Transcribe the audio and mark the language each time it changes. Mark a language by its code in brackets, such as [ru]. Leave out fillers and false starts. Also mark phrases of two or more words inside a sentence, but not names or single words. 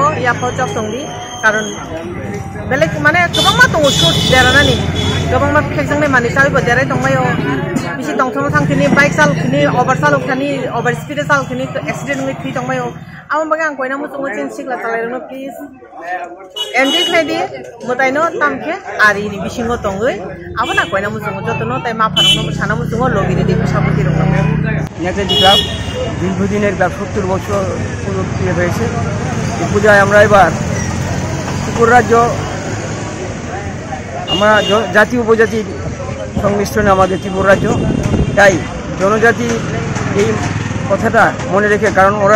[trp] ya phon jok songdi karon belek mane gobang ma tongo short derana ni gobang ma phekjang nei mani sai bo derai tongmayo bisi tongthong thangkini bike sal khini over sal khani [en] over speed [trp] sal khini accident ngi thi tongmayo amon bagang koina mu sungo chen sikla talai no [en] please enjoy [trp] khladi mutai no tamke ari ni bisingo tongoi abona koina mu sungo jotono tai ma pharong no sana mu sungo lobiri di saboti rok [bn] নেতাজি ক্লাব দীর্ঘদিনের ক্লাব 70 বছর পুরো হয়েছে এই পূজায় আমরা এবার ত্রিপুরা রাজ্য আমরা জাতি উপজাতির সংমিশ্রণে আমাদের ত্রিপুরা রাজ্য তাই জনজাতি এই কথাটা মনে রেখে কারণ ওরা